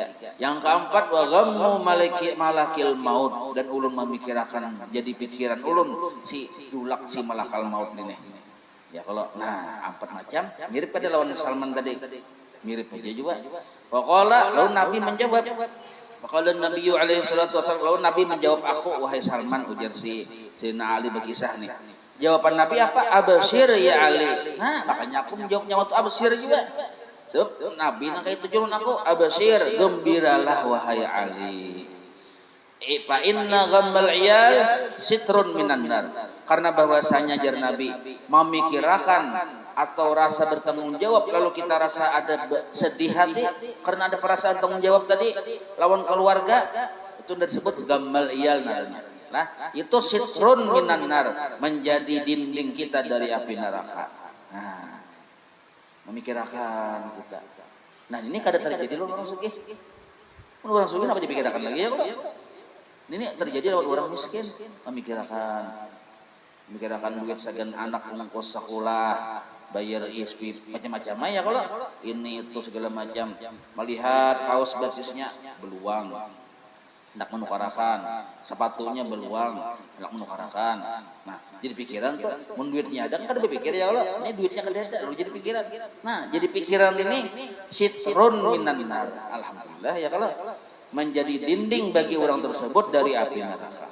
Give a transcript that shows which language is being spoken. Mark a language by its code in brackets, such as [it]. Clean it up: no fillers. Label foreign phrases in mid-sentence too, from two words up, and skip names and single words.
[bjn] Yang keempat, [ar] وغم ملك الموت, [bjn] dan ulun memikirkan jadi pikiran ulun si julak si malakal maut ini. Ya kalau nah 4 macam mirip pada lawan Salman tadi. Mirip aja juga. Faqala, lalu Nabi menjawab. [ar] فقال النبي عليه الصلاة والسلام, [bjn] lalu Nabi menjawab aku, wahai Salman, ujar si Sayyidina Ali berkisah nih. Jawaban Nabi apa? [ar] أبشر يا علي. [bjn] Nah, makanya aku menjawabnya waktu absyir juga. Sebab Nabi nang kayak tujuan aku, absyir, gembiralah wahai Ali. [ar] فإن غم العيال ستر من النار. [bjn] Karena bahwasanya jar Nabi memikirkan atau rasa bertanggung jawab, kalau kita rasa ada sedih hati karena ada perasaan tanggung jawab tadi lawan keluarga, itu disebut [ar] غم العيال [bjn] narnya. Nah, itu [ar] ستر من النار, [bjn] menjadi dinding kita dari api neraka. Nah, memikirkan kita. Nah ini kada terjadi loh orang sugih. Orang sugih apa dipikirkan lagi ya kalau ini terjadi lewat orang miskin, memikirkan duit segan anak ongkos sekolah, bayar ISP macam-macam ya kalau ini itu segala macam, melihat kaos basisnya beluang, hendak menukarakan, sepatunya beluang, hendak menukarakan. Nah jadi pikiran tuh, mun duitnya ada kan ada berpikir [ar] يا الله, [bjn] ini duitnya kada ada, lalu jadi pikiran. Nah jadi pikiran ini [ar] ستر من النار, [bjn] alhamdulillah ya kalau menjadi dinding bagi orang tersebut dari api neraka.